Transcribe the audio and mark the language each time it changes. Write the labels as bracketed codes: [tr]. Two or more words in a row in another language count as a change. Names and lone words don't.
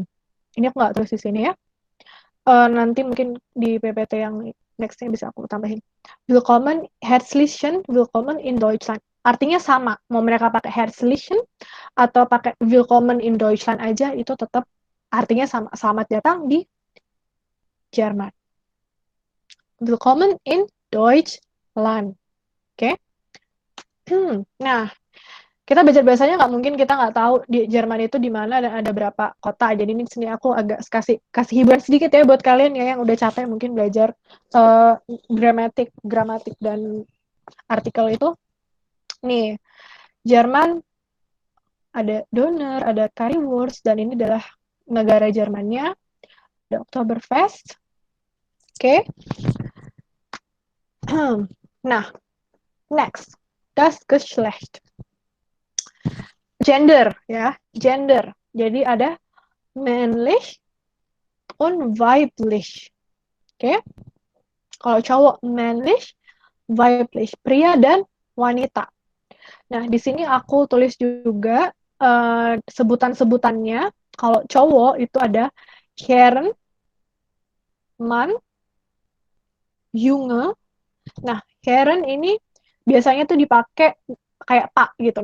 [id] Ini aku nggak tulis di sini ya. Nanti mungkin di PPT yang nextnya bisa aku tambahin. [de] Willkommen, Herzlichen Willkommen in Deutschland. [id] Artinya sama. Mau mereka pakai Herzlichen atau pakai [de] Willkommen in Deutschland [id] aja, itu tetap artinya sama. Selamat datang di Jerman. [de] Willkommen in Deutschland. [id] Oke? Nah, kita belajar bahasanya nggak mungkin kita nggak tahu di Jerman itu di mana dan ada berapa kota. Jadi ini sini aku agak kasih hiburan sedikit ya buat kalian ya yang udah capek mungkin belajar gramatik dan artikel itu. Nih, Jerman ada Donner, ada Currywurst, dan ini adalah negara Jermannya. Ada Oktoberfest. Oke. Nah, next. [de] Das Geschlecht. [id] Gender ya, gender. Jadi ada [de] männlich und weiblich. [id] Oke. Kalau cowok [de] männlich, weiblich, [id] pria dan wanita. Nah, di sini aku tulis juga sebutan-sebutannya. Kalau cowok itu ada [de] Herren, Mann, Junge. [id] Nah, Herren ini biasanya tuh dipakai kayak Pak gitu.